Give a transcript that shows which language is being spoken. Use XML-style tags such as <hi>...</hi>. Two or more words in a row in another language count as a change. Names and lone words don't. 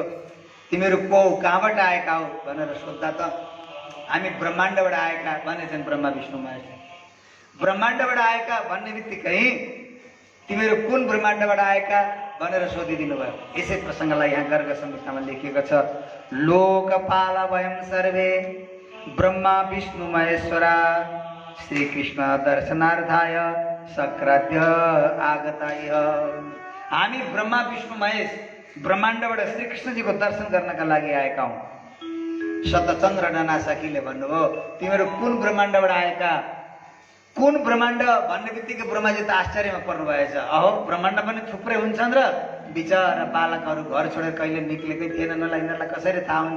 <ne>तिमीहरू को कहाँबाट आएका हो भनेर सोद्धा त हामी ब्रह्माण्डबाट आएका भनेछन् ब्रह्मा विष्णु महेश। ब्रह्माण्डबाट आएका भन्ने बित्तिकै तिमीहरू कुन ब्रह्माण्डबाट आएका भनेर सोधिदिनु भयो। यसै प्रसङ्गलाई यहाँ गर्ग संहितामा लेखिएको छ।</ne> <sa>लोकपाल वयं सर्वे ब्रह्मा विष्णु महेश्वरा श्रीकृष्ण दर्शनार्थाय सक्राद्य आगताय।</sa> <ne>हामी ब्रह्मा विष्णु महेश ब्रह्माण्डबाट श्रीकृष्णजीको दर्शन गर्नका लागि आएका हौँ। शतचन्द्र नाना सखीले भन्नुभयो तिमीहरू कुन ब्रह्माण्डबाट आएका? कुन ब्रह्माण्ड भन्ने बित्तिकै ब्रह्माजी त आश्चर्यमा पर्नु भएछ। अहो ब्रह्माण्ड पनि थुप्रै हुन्छन् र बिचरा बालकहरू घर छोडेर कहिले निक्लेकै थिएन, यिनीहरूलाई कसरी थाहा हुन्छ?</ne>